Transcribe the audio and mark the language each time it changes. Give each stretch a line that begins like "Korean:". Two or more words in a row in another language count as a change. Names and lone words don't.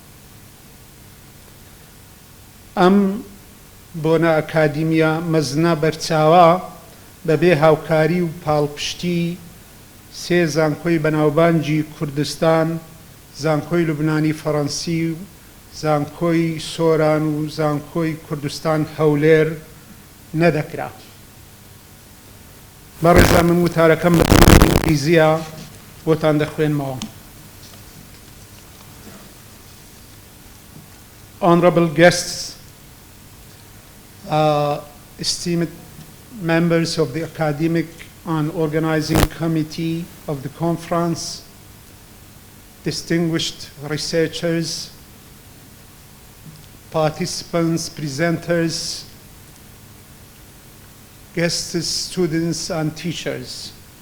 Central Kurdish: ئەم بۆنە ئەکادیمیە مەزنە بەرچاوە بەبێ هاوکاری و پاڵپشتی سێ زانکۆی بەناوبانجی کوردستان، زانکۆی لوبنانی فەرەنسی و زانکۆی سۆران و زانکۆی کوردستان هەولێر نەدەکرا. بەڕێزان من وتارەکەم بە زمانی ئینگلیزیە بۆتان دەخوێنمەوە.
English: Honorable guests, esteemed members of the Academic and Organizing Committee of the conference, distinguished researchers, participants, presenters, guests, students, and teachers.